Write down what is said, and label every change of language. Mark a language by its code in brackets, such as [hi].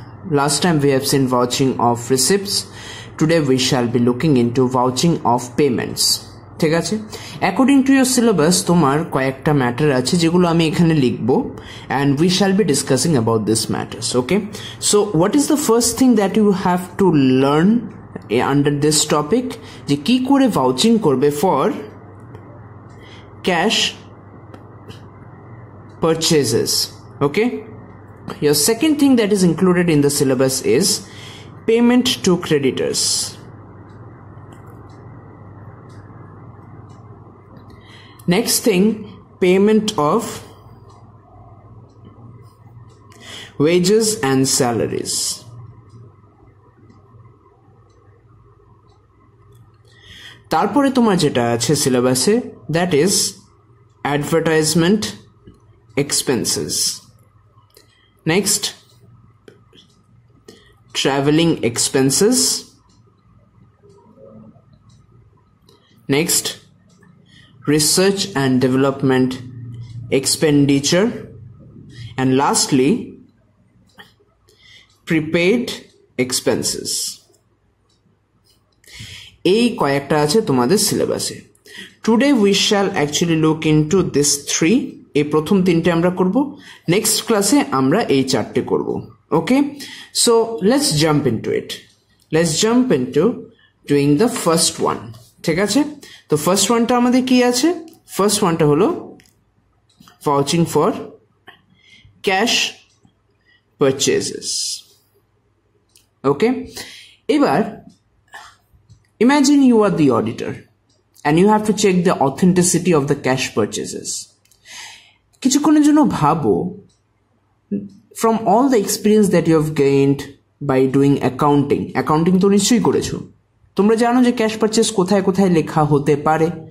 [en] Last time we have seen vouching of receipts. Today we shall be looking into vouching of payments. [bn] ঠিক আছে, [en] according to your syllabus [bn] তোমার কয়েকটা matter আছে যেগুলো আমি এখানে লিখবো [en] and we shall be discussing about these matters. Okay, so what is the first thing that you have to learn under this topic? [bn] যে কি করে vouching করবে [en] for cash purchases. Okay, your second thing that is included in the syllabus is payment to creditors. Next thing, payment of wages and salaries. [bn] তারপরে তোমার যেটা আছে সিলেবাসে, [en] that is advertisement expenses. Next, traveling expenses. Next, research and development expenditure. And lastly, prepaid expenses. [bn] এই কয়েকটা আছে তোমাদের সিলেবাসে. [en] Today we shall actually look into this three. [bn] এই প্রথম তিনটে আমরা করব, নেক্সট ক্লাসে আমরা এই চারটে করব. [en] Okay, so let's jump into it. Let's jump into doing the first one. [bn] ঠিক আছে, তো ফার্স্ট ওয়ানটা আমাদের কি আছে? ফার্স্ট ওয়ানটা হলো ভাউচিং ফর ক্যাশ পারচেজেস. [en] Okay, এবার imagine you are the auditor and you have to check the authenticity of the cash purchases. [bn] কিছুক্ষণের জন্য ভাবো, [en] from all the experience that you have gained by doing accounting [bn] তো নিশ্চয়ই করেছো, তোমরা জানো যে ক্যাশ পারচেজ কোথায় কোথায় লেখা হতে পারে.